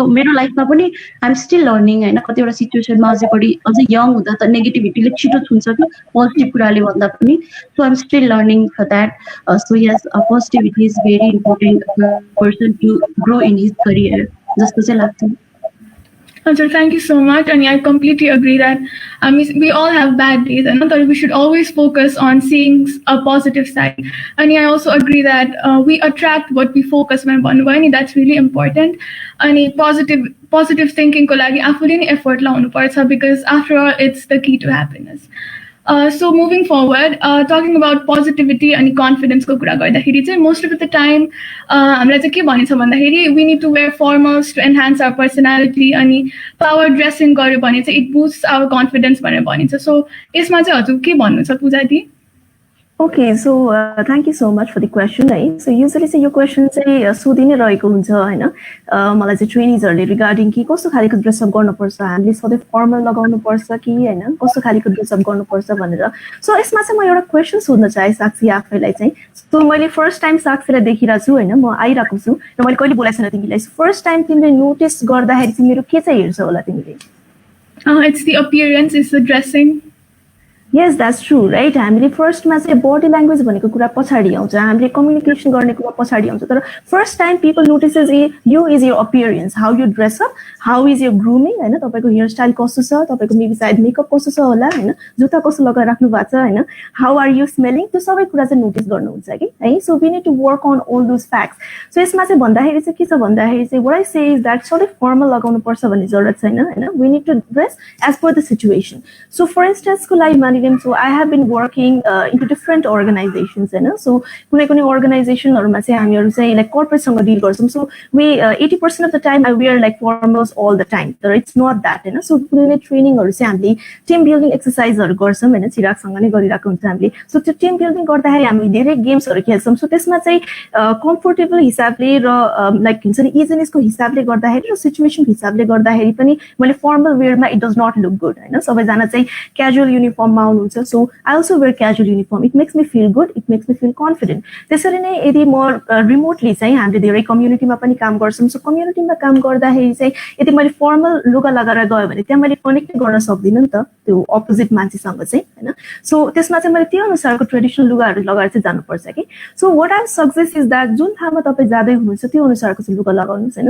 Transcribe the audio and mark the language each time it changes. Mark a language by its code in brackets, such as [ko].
[ne] So मेरो लाइफमा पनि [en] I'm still learning [ne] होइन। कतिवटा सिचुएसनमा अझै यङ हुँदा त नेगेटिभिटीले छिटो छुन्छ कि पोजिटिभ कुराले भन्दा पनि। [en] So I'm still learning for that. So yes positivity is very important person to grow in his career जस्तो चाहिँ लाग्छ। Sir, thank you so much, and I completely agree that we all have bad days, and we should always focus on seeing a positive side. And I also agree that we attract what we focus on. That's really important. And positive thinking [ne] ko lagi afule ni effort launu parcha, [en] because after all, it's the key to happiness. So moving forward, talking about positivity and confidence ko kura garदाखेरि चाहिँ most of the time [ne] हामीलाई चाहिँ के भनिन्छ भन्दाखेरि [en] we need to wear formals to enhance our personality, अनि power dressing गर्यो भने चाहिँ it boosts our confidence भनेर भनिन्छ। [ne] So यसमा चाहिँ हजुर के भन्नु छ पूजा दी? [en] Okay, so thank you so much for the question. Right? [ne] So usually say your question चाहिँ सोधि नै रहेको हुन्छ होइन मलाई चाहिँ ट्रेनिजहरूले रिगार्डिङ कि कस्तो खालको ड्रेसअप गर्नुपर्छ, हामीले सधैँ फर्मल लगाउनुपर्छ कि होइन कस्तो खालको ड्रेसअप गर्नुपर्छ भनेर। सो यसमा चाहिँ म एउटा क्वेसन सोध्न चाहेँ साक्षी आफैलाई चाहिँ। सो मैले फर्स्ट टाइम साक्षीलाई देखिरहेको छु होइन, म आइरहेको छु र मैले कहिले बोलाएको छैन तिमीलाई। फर्स्ट टाइम तिमीले नोटिस गर्दाखेरि चाहिँ मेरो के चाहिँ हेर्छ होला तिमीले? [en] It's the appearance, it's the dressing. Yes, that's true, right? [ne] हामीले फर्स्टमा चाहिँ बडी ल्याङ्ग्वेज भनेको कुरा पछाडि आउँछ, हामीले कम्युनिकेसन गर्ने कुरा पछाडि आउँछ। तर first time [en] people notices you is your appearance, [ne] how you dress up, how is your grooming होइन, तपाईँको हेयर स्टाइल कस्तो छ, तपाईँको मेबी सायद मेकअप कस्तो छ होला होइन, जुत्ता कस्तो लगाएर राख्नु भएको छ होइन, [en] how are you smelling, [ne] त्यो सबै कुरा चाहिँ नोटिस गर्नुहुन्छ कि है। [en] So we need to work on all those facts. [ne] So यसमा चाहिँ भन्दाखेरि चाहिँ के छ भन्दाखेरि चाहिँ [en] what I say is that [ne] सधैँ फर्मल लगाउनुपर्छ भन्ने जरुरत छैन होइन। [en] We need to dress as per the situation. So for इन्स्टेन्सको लागि so I have been working into different organizations होइन। [ne] सो कुनै कुनै अर्गनाइजेसनहरूमा चाहिँ हामीहरू चाहिँ लाइक कर्पोरेटसँग डिल गर्छौँ। [en] so we 80% of the time I wear like formals all the time, [ne] तर it's not that होइन। सो कुनै ट्रेनिङहरू चाहिँ हामीले टिम बिल्डिङ एक्सर्साइजहरू गर्छौँ होइन, चिरागसँग नै गरिरहेको हुन्छ हामीले। सो त्यो टिम बिल्डिङ गर्दाखेरि हामी धेरै गेम्सहरू खेल्छौँ। सो त्यसमा चाहिँ कम्फोर्टेबल हिसाबले र लाइक हुन्छ नि इजिनेसको हिसाबले गर्दाखेरि र सिचुएसनको हिसाबले गर्दाखेरि पनि मैले formal वेयरमा [en] it does not look good [ne] होइन। सबैजना चाहिँ क्याजुअल युनिफर्ममा आउनुहुन्छ। [en] So I also wear casual uniform, it makes me feel good, it makes me feel confident. [ne] त्यसरी नै यदि म रिमोटली चाहिँ हामीले धेरै कम्युनिटीमा पनि काम गर्छौँ। सो कम्युनिटीमा काम गर्दाखेरि चाहिँ यदि मैले फर्मल लुगा लगाएर गयो भने त्यहाँ मैले कनेक्ट गर्न सक्दिनँ नि त त्यो अपोजिट मान्छेसँग चाहिँ होइन। सो त्यसमा चाहिँ मैले त्यो अनुसारको ट्रेडिसनल लुगाहरू लगाएर चाहिँ जानुपर्छ कि। So [en] what I suggest is that [ne] जुन ठाउँमा तपाईँ जाँदै हुनुहुन्छ त्यो अनुसारको चाहिँ लुगा लगाउनुहोस् होइन।